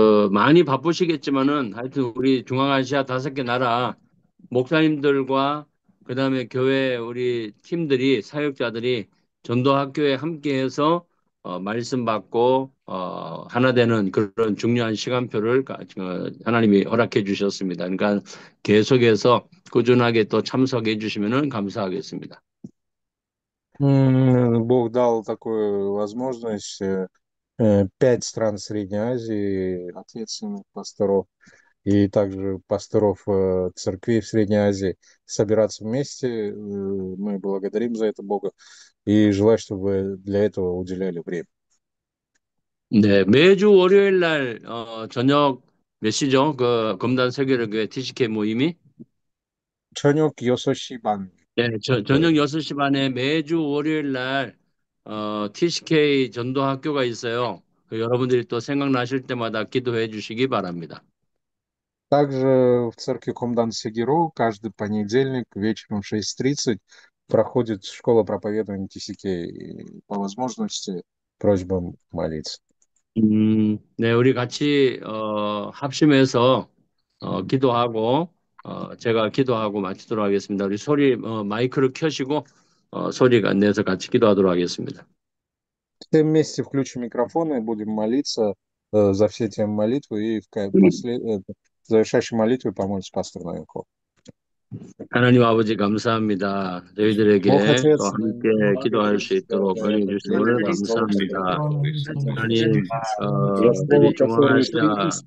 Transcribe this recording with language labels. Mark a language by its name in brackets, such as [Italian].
[Korean] 많이 바쁘시겠지만은 하여튼 우리 중앙아시아 5개 나라 목사님들과 그다음에 교회 우리 팀들이 사역자들이 전도학교에 함께해서 말씀 받고 하나 되는 그런 중요한 시간표를 하나님이 허락해 주셨습니다. 그러니까 계속해서 꾸준하게 또 참석해 주시면은 감사하겠습니다. [Russian] Бог дал такую возможность 5 стран Средней Азии, ответственных пасторов, и также пасторов церквей в Средней Азии собираться вместе. Мы благодарим за это Бога и желаю, чтобы для этого уделяли время. [Korean] 네, 매주 월요일 날 저녁 몇 시죠? 검단 세계력교회 TCK 모임이? 저녁 6시 반. 네, 저녁 6시 반에 매주 월요일 날 TCK 전도학교가 있어요. 여러분들이 또 생각나실 때마다 기도해 주시기 바랍니다. [Russian] Также в церкви Комдан Сегиро каждый понедельник вечером в 6:30 проходит школа проповедования ТСК. И по возможности просьба молиться. [Korean] 네, 우리 같이 합심해서 기도하고 제가 기도하고 마치도록 하겠습니다. 우리 마이크를 켜시고 소리가 내서 같이 기도하도록 하겠습니다. [Russian] Все вместе включим микрофоны и будем молиться за все темы молитвы и в завершающей молитве помолится пастор Новиков. [Korean] 하나님 아버지 감사합니다. 저희들에게 [Russian] Бог Отец, [Korean] 또 함께 기도할 수 있도록 은혜 주심을 감사합니다. 하나님, 우리 [Russian] Слово, которое ты [Korean] 나라, 하나님, 카자흐스탄, 키르기스탄,